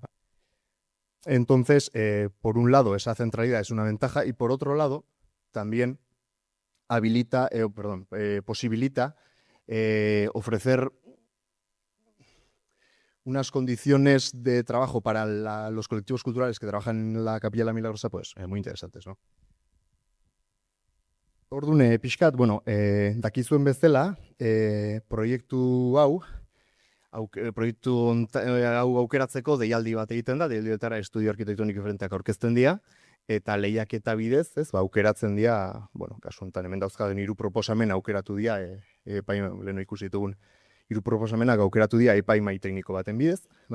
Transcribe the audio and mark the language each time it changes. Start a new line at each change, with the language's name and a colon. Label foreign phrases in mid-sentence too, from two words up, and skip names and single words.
Spanish: Entonces, por un lado, esa centralidad es una ventaja y por otro lado, también posibilita ofrecer unas condiciones de trabajo para los colectivos culturales que trabajan en la Capilla de la Milagrosa, pues muy interesantes, ¿no?
Basque: Ordune, pixkat, dakizuen bezala, proiektu hau aukeratzeko deialdi bat egiten da, deialdietara estudio arkitektoniko diferenteak aurkezten dira, eta lehiaketa bidez, aukeratzen dira, kasu honetan hemen dauzkaden 3 proposamen aukeratu dira, leheno ikusi ditugun 3 proposamenak aukeratu dira epaimahai tekniko baten bidez, bai.